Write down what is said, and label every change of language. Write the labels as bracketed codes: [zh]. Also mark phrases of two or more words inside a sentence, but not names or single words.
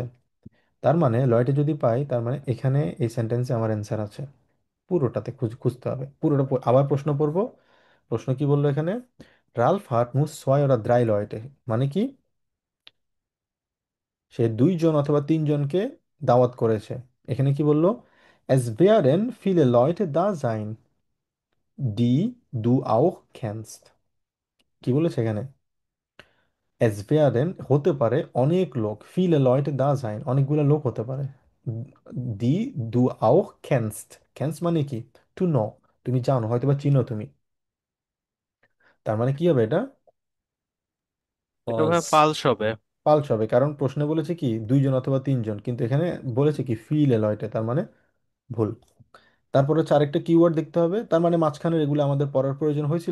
[bn] তার মানে লয়টে যদি পাই, তার মানে এখানে এই সেন্টেন্সে আমার অ্যান্সার আছে। পুরোটাতে খুঁজতে হবে, পুরোটা আবার প্রশ্ন পড়বো। প্রশ্ন কি বললো এখানে? রালফ হাট মুস ছয় [de] oder drei Leute, [bn] মানে কি, সে 2 জন অথবা 3 জনকে দাওয়াত করেছে। এখানে কি বললো? [de] Es wären viele Leute da sein, die du auch kennst। [bn] কি বলেছে এখানে? [de] Es wären [bn] হতে পারে অনেক লোক, [de] viele Leute da sein [bn] অনেকগুলো লোক হতে পারে, [de] die du auch kennst, [bn] kennst মানে কি, [en] to know, [bn] তুমি জানো, হয়তো বা চিনো তুমি। তার মানে কি হবে এটা? এটা ফলস। ভাই ফালস হবে। পাল্স হবে, কারণ প্রশ্নে বলেছে কি 2 জন অথবা 3 জন, কিন্তু এখানে বলেছে কি [de] viele Leute, [bn] তার মানে ভুল। তারপরে হচ্ছে আরেকটা কিওয়ার্ড দেখতে হবে, তার মানে মাঝখানের এগুলো আমাদের পড়ার প্রয়োজন হয়েছিল?